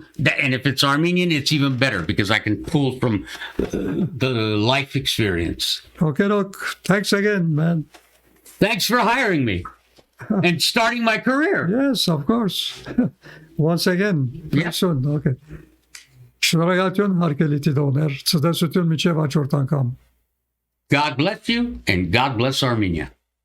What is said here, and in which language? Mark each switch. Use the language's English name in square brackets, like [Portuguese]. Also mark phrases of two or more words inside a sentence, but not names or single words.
[English] And if it's Armenian, it's even better because I can pull from the life experience. okay, look. Thanks again, man. Thanks for hiring me and starting my career. Yes, of course. Once again, very Yeah. soon. Okay. [Armenian] Շնորհակալություն հարգելի դիտողներ, ցտեսություն միջև հաջորդ անգամ։ [English] God bless you and God bless Armenia.